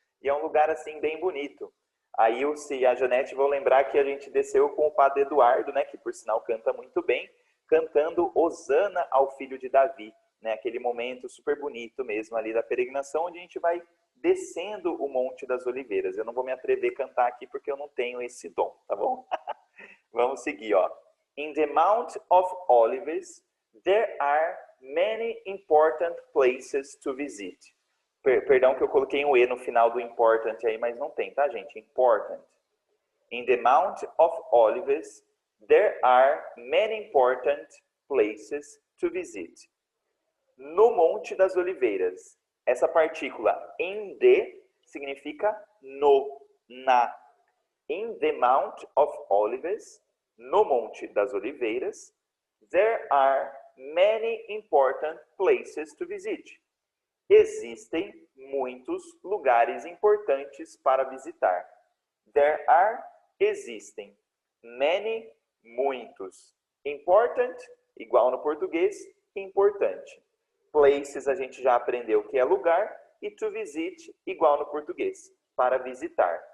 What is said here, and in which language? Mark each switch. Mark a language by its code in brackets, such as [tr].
[pt] E é um lugar, assim, bem bonito. Aí o Ci e a Janete vão lembrar que a gente desceu com o Padre Eduardo, né? Que, por sinal, canta muito bem, cantando Hosana ao Filho de Davi. Né, aquele momento super bonito mesmo ali da peregrinação, onde a gente vai descendo o Monte das Oliveiras. Eu não vou me atrever a cantar aqui porque eu não tenho esse dom, tá bom? Vamos seguir, ó. [en] In the Mount of Olives, there are many important places to visit. [pt] Perdão que eu coloquei um E no final do important aí, mas não tem, tá, gente? [en] Important. In the Mount of Olives, there are many important places to visit. [pt] No Monte das Oliveiras. Essa partícula [en] in the [pt] significa no, na. [en] In the Mount of Olives, [pt] no Monte das Oliveiras, [en] there are many important places to visit. [pt] Existem muitos lugares importantes para visitar. [en] There are, [pt] existem. [en] Many, [pt] muitos. Important, igual no português, importante. Places a gente já aprendeu que é lugar, e [en] to visit, [pt] igual no português, para visitar.